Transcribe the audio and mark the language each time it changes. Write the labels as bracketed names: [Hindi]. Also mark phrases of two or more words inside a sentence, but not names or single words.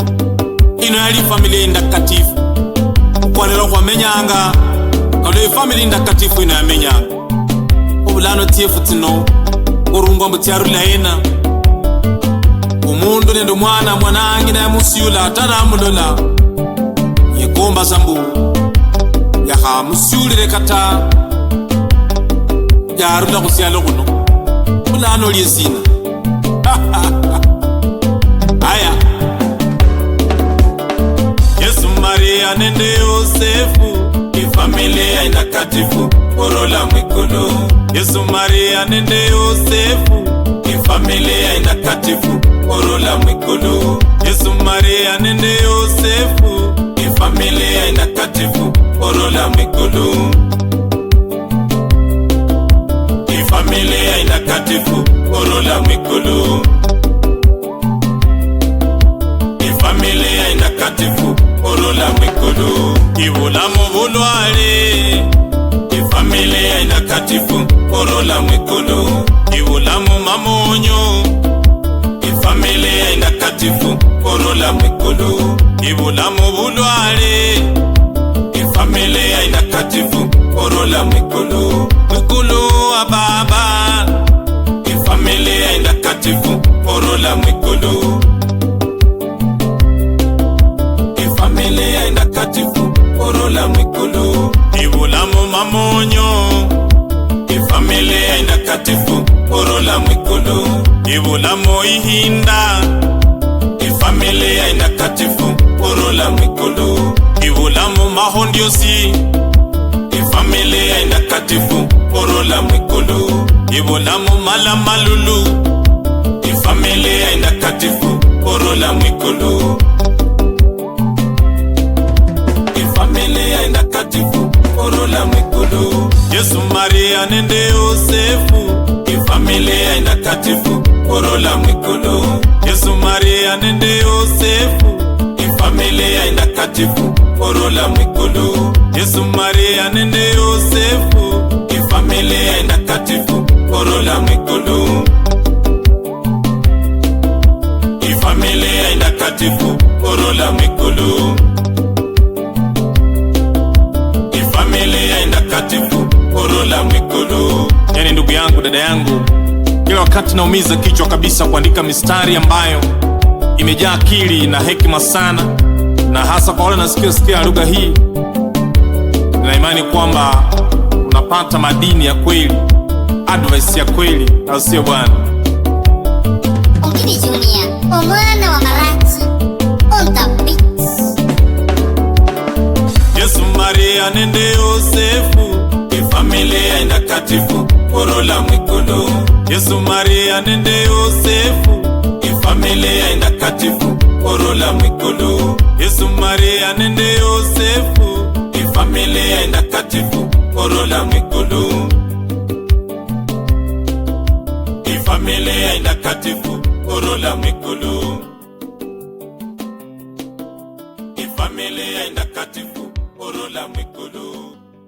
[Luyia] Ino yali familia indakatifu ukwanela khwamenyanga kalo ifamilia indakatifu ino yamenyanga. Obulano tiefu tsino ngorungwa mbu tyarula ena umundu nende mwanangi naye musiyula atanamulola yekomba sambu yakhamusyulile kata yarula khusyalo khuno bulano lyesina. Aya, Yesu, Maria nende Yosefu, ifamilia indakatifu furule mwikulu. Yesu, Maria nende Yosefu, ifamilia indakatifu furule mwikulu. Yesu, Maria nende Yosefu, ifamilia indakatifu furule mwikulu. Ifamilia indakatifu furule mwikulu. Ifamilia indakatifu furule mwikulu. Ibulamu bulwale, ifamilia indakatifu furule mwikulu. Ibulamu mamonyo, ifamilia indakatifu furule mwikulu. Ibulamu bulwale, ifamilia indakatifu furule mwikulu. Mwikulu wa baba, ifamilia indakatifu furule mwikulu. Ifamilia indakatifu furule mwikulu. Ibulamu mamonyo, ifamilia indakatifu furule mwikulu. Ibulamu ihinda, ifamilia indakatifu furule mwikulu. Ibulamu mahondiosi, ifamilia indakatifu furule mwikulu. Ibulamu malamalulu, ifamilia indakatifu furule mwikulu. Ifamilia indakatifu furule mwikulu. Yesu, Maria nende Yosefu, ifamilia indakatifu furule mwikulu. Yesu, Maria nende Yosefu, ifamilia indakatifu furule mwikulu. Yesu, Maria nende Yosefu, ifamilia Ifamilia indakatifu orola mwikulu. Ifamilia indakatifu orola mwikulu. Ifamilia indakatifu orola mwikulu. [Swahili] Yani ndugu yangu, dada yangu, kila wakati naumiza kichwa kabisa kuandika mistari ambayo imejaa akili na hekima sana, na hasa kwa wale nasikia lugha hii, na imani kwamba unapata madini ya kweli, advice ya kweli, au sio bwana? [Luyia] Ongidi Junior, omwana wa Marachi, [English] on the beat. [Luyia] Yesu, Maria nende Yosefu, ifamilia indakatifu orola mwikulu. Yesu, Maria nende Yosefu, ifamilia indakatifu orola mwikulu. Yesu, Maria nende Yosefu, ifamilia indakatifu orola mwikulu. Ifamilia indakatifu orola mwikulu. Ifamilia indakatifu orola mwikulu.